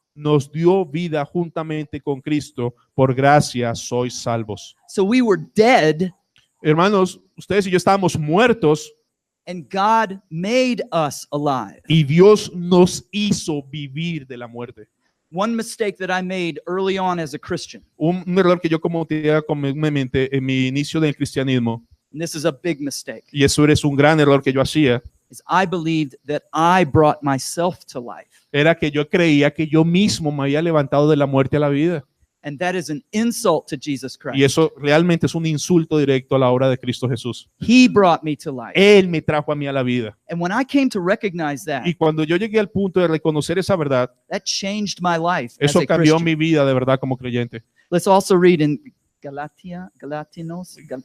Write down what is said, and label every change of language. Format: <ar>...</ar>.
<es>nos dio vida juntamente con Cristo, por gracia sois salvos.</es> <en>So we were dead,</en> <es>Hermanos, ustedes y yo estábamos muertos</es> <en>and God made us alive.</en> <es>y Dios nos hizo vivir de la muerte.</es> <en>One mistake that I made early on as a Christian,</en> <es>Un error que yo cometía comúnmente en mi inicio del cristianismo,</es> <en>and this is a big mistake,</en> <es>y eso es un gran error que yo hacía,</es> <en>is I believed that I brought myself to life.</en> <es>era que yo creía que yo mismo me había levantado de la muerte a la vida.</es> <en>And that is an insult to Jesus</en> <es>Y</es> <en>Christ.</en> <es>eso realmente es un insulto directo a la obra de Cristo Jesús.</es> <en>He brought me to life.</en> <es>Él me trajo a mí a la vida.</es> <en>And when I came to recognize that,</en> <es>Y cuando yo llegué al punto de reconocer esa verdad,</es> <en>that changed my life as</en> <es>eso</es> <en>a</en> <es>cambió</es> <en>Christian.</en> <es>mi vida de verdad como creyente.</es> <en>Let's also read in Galatinos,</en>